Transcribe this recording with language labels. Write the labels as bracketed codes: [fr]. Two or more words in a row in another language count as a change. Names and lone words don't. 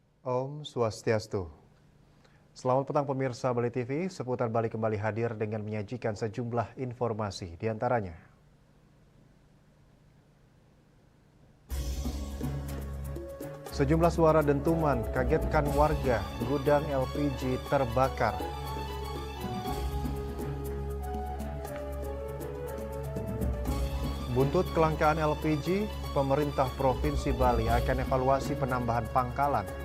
[id] Om Swastiastu. Selamat petang pemirsa Bali TV, seputar Bali kembali hadir dengan menyajikan sejumlah informasi di antaranya. Sejumlah suara dentuman kagetkan warga, gudang LPG terbakar. Buntut kelangkaan LPG, pemerintah Provinsi Bali akan evaluasi penambahan pangkalan.